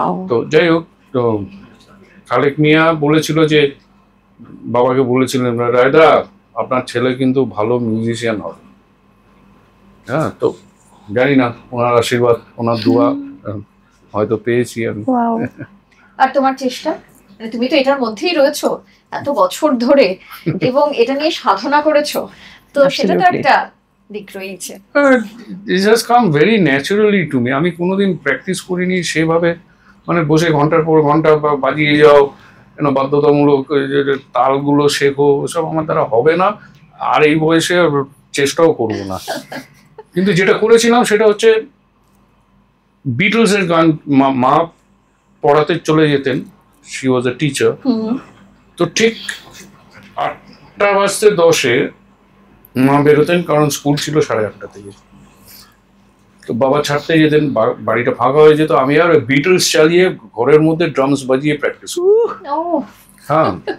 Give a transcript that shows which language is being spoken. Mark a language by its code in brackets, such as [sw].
[bn] তো যাই হোক, তো খালেক মিয়া বলেছিল যে, বাবাকে বলেছিলেন, রায়দা আপনার ছেলে কিন্তু ভালো মিউজিশিয়ান হবে, হ্যাঁ, তো জানি না, ওনার আশীর্বাদ, ওনার দোয়া হয়তো পেয়েছি আমি। আর তোমার চেষ্টা, তুমি তো এটার মধ্যেই রয়েছো এত বছর ধরে, এবং এটা নিয়ে সাধনা করেছো, তো সেটা তো একটা দিক রয়েছে। [en] It has come very naturally to me. [bn] আমি কোনোদিন প্র্যাকটিস করিনি সেভাবে, মানে বসে ঘন্টার পর ঘন্টা বাজিয়ে যাও, বাধ্যতামূলক তালগুলো শেখো, ওসব আমার দ্বারা হবে না, আর এই বয়সে চেষ্টাও করব না। কিন্তু যেটা করেছিলাম সেটা হচ্ছে বিটলসের গান, মা পড়াতে চলে যেতেন, [en] she was a teacher, [bn] তো ঠিক 8:10 মা বেরোতেন, কারণ স্কুল ছিল 8:30 থেকে, তো বাবা ছাড়তে যেতেন, বাড়িটা ফাঁকা হয়ে যেত, আমি আর বিটলস চালিয়ে ঘরের মধ্যে ড্রামস বাজিয়ে প্র্যাকটিস, হ্যাঁ।